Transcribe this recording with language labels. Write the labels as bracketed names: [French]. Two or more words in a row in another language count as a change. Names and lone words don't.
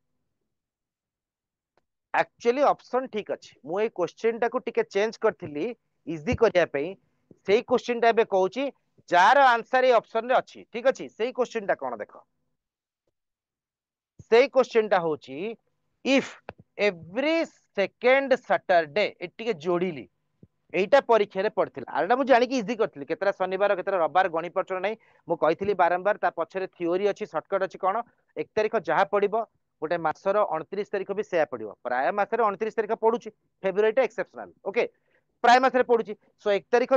[English] actually option [Odia] ଠିକ୍ ଅଛି ମୁଁ ଏ କ୍ୱେଶ୍ଚନ୍ ଟା କୁ ଟିକେ ଚେଞ୍ଜ୍ କରିଥିଲି ଇଜି କରିବା ପାଇଁ ସେହି କ୍ୱେଶ୍ଚନ୍ ଟା ବେ କହୁଛି ଯାର ଆନ୍ସର୍ ଏ ଅପ୍ସନ୍ ରେ ଅଛି ଠିକ୍ ଅଛି ସେହି କ୍ୱେଶ୍ଚନ୍ ଟା କଣ ଦେଖ ସେହି କ୍ୱେଶ୍ଚନ୍ ଟା ହେଉଛି [English] if every second Saturday [Odia] ଏଟିକେ ଯୋଡ଼ିଲି ଏଟା ପରୀକ୍ଷା ରେ ପଡ଼ିଥିଲା ଆରଡା ମୁଁ ଜାଣି କି ଇଜି କରିଥିଲି କେତେଟା ଶନିବାର କେତେଟା ରବିବାର ଗଣି ପଡ଼ୁଛ ନାହିଁ ମୁଁ କହିଥିଲି ବାରମ୍ବାର ତା ପଛରେ ଥିଓରି ଅଛି ସର୍ଟକଟ୍ ଅଛି କଣ 1 ତାରିଖ ଯାହା ପଡ଼ିବ ଗୋଟେ ମାସର 29 ତାରିଖ ଭି ସେୟା ପଡ଼ିବ ପ୍ରାୟ ମାସରେ 29 ତାରିଖ ପଡୁଛି ଫେବ୍ରୁଆରୀ ଟା [English] exceptional okay [Odia] ପ୍ରାୟ ମାସରେ ପଡୁଛି ସୋ 1 ତାରିଖ